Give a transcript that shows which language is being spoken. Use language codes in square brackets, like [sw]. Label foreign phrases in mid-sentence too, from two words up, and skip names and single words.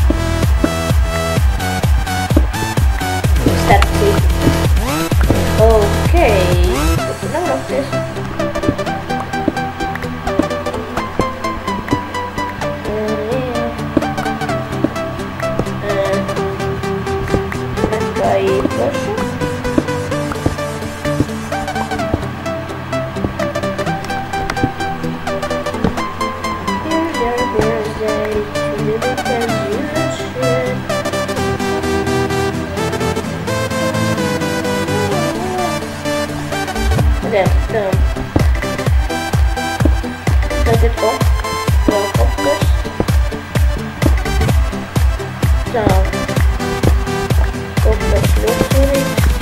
[lv] Starp citu. Turpinām rakties. Nekā īpaši. [en] Here's your birthday, to live it as you should. [lv] Tagad vēl kaut kas. Tā. Kaut kas ļoti svarīgs.